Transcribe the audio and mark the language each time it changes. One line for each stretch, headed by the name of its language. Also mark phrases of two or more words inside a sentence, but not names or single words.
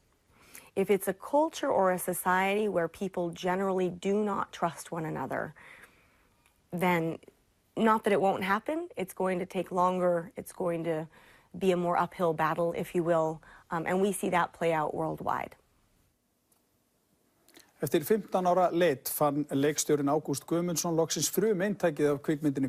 English: If it's a culture or a society where people generally do not trust one another, then not that it won't happen, it's going to take longer, it's going to be a more uphill battle, if you will, and we see that play out worldwide.
Icelandic: Eftir 15 ára leit fann leikstjórinn Ágúst Guðmundsson loksins frumeintækið af kvikmyndinni